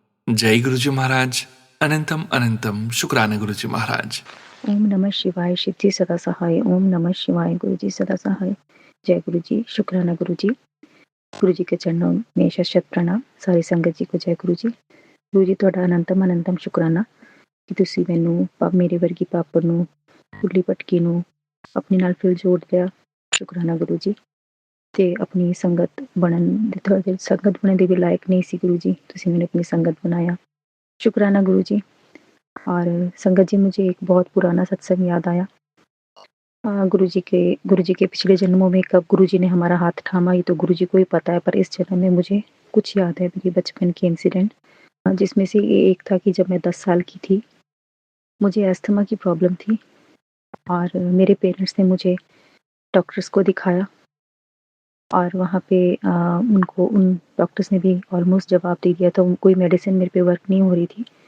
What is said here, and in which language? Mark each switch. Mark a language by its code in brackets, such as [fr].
[hi] जय गुरु जी महाराज। अनंतम अनंतम शुक्राना गुरु जी महाराज। ओम नमः शिवाय, शिव जी सदा सहाय। ओम नमः शिवाय, गुरु जी सदा सहाय। जय गुरु जी, शुक्राना गुरु जी। गुरु जी के चरणों में शत प्रणाम। सारी संगत जी को जय गुरु जी। [pa] गुरु जी ਤੁਹਾਡਾ ਅਨੰਤਮ ਅਨੰਤਮ ਸ਼ੁਕਰਾਨਾ ਕਿ ਤੁਸੀਂ ਮੈਨੂੰ ਮੇਰੇ ਵਰਗੀ ਪਾਪੜ ਨੂੰ ਭੁੱਲੀ ਭਟਕੀ ਨੂੰ ਆਪਣੇ ਨਾਲ ਫਿਰ ਜੋੜ ਲਿਆ। ਸ਼ੁਕਰਾਨਾ ਗੁਰੂ ਜੀ। ਤੇ ਆਪਣੀ ਸੰਗਤ ਬਣਨ ਦੇ ਤੁਹਾਡੇ ਸੰਗਤ ਬਣਨ ਦੇ ਵੀ ਲਾਇਕ ਨਹੀਂ ਸੀ ਗੁਰੂ ਜੀ, ਤੁਸੀਂ ਮੈਨੂੰ [hi] अपनी संगत बनाया। शुक्राना गुरु जी। और संगत जी, मुझे एक बहुत पुराना सत्संग याद आया। गुरु जी के पिछले जन्मों में कब गुरु जी ने हमारा हाथ थामा ये तो गुरु जी को ही पता है, पर इस जन्म में मुझे कुछ याद है मेरे बचपन के इंसिडेंट, जिसमें से ये एक था कि जब मैं 10 साल की थी, मुझे अस्थमा की प्रॉब्लम थी और मेरे पेरेंट्स ने मुझे डॉक्टर्स को दिखाया और वहाँ पे उनको उन डॉक्टर्स ने भी ऑलमोस्ट जवाब दे दिया था, कोई मेडिसिन मेरे पे वर्क नहीं हो रही थी।